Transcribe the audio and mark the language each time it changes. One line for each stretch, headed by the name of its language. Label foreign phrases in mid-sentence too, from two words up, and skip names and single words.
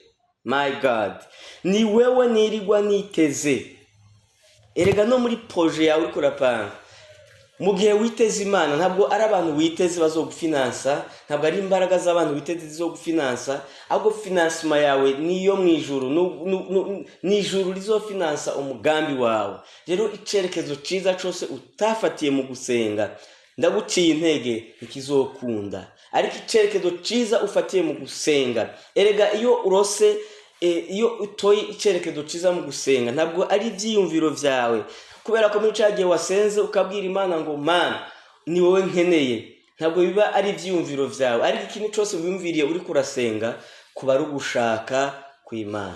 English: My God,
Rundi: ni wewe nirigwa niteze. erega no muri projet yawe uri kurapanga mu gihe witeze Imana ntabwo ari abantu witeze bazogufinansa, ntabwo ari imbaraga z'abantu witeze zizogufinansa, ahubwo finansima yawe niyo mu ijuru, ni ijuru rizofinansa umugambi wawe. Rero icerekezo ciza cose utafatiye mu gusenga ndaguciye intege ntikizokunda, ariko icerekezo ciza ufatiye mu gusenga, erega iyo utoye icerekezo ciza mu gusenga ntabwo ari ivyiyumviro vyawe, kubera ko muri cagiye wasenze ukabwira Imana ngo Mana ni wowe nkeneye, ntabwo biba ari ivyiyumviro vyawe, ariko ikintu cyose wiyumviriye uri kurasenga kuba ari ugushaka kw'Imana.